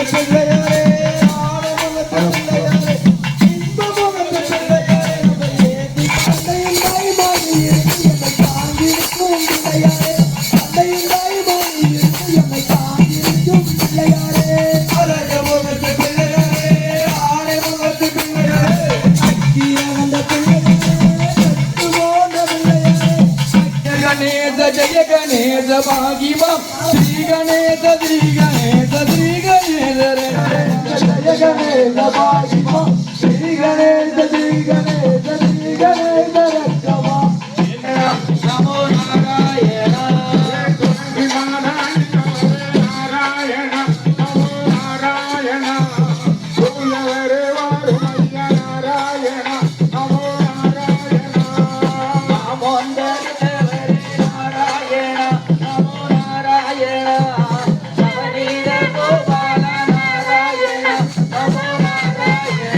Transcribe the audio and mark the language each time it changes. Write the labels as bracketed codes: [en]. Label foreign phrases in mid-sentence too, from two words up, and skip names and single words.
[ta] பிள்ளையாரே ஆனை முகத்து பிள்ளையாரே இந்த முகத்து பிள்ளையாரே தந்தையின் தாய்மாரி இருந்து என்னை தாங்கியிருக்கும் பிள்ளையாரே தந்தையின் தாய்மாரி இருந்து என்னை தாங்கியிருக்கும் பிள்ளையாரே அழகு முகத்து பிள்ளையாரே ஆனை முகத்து பிள்ளையாரே அக்கிய வந்த பிள்ளையாரே கட்டு போன்ற பிள்ளையாரே [hi] गणेश जय गणेश भागिमम श्री गणेश श्री गणेश श्री गणेश रे जय गणेश भागिमा श्री गणेश श्री गणेश श्री गणेश रक्षमा [sa] नमो नारायण [ta] நாராயண நமோ நாராயண சூயவரே வாருமையா நாராயண நமோ நாராயண நாராயண நமோ நாராயண நவநீத கோபால நாராயண நமோ நாராயண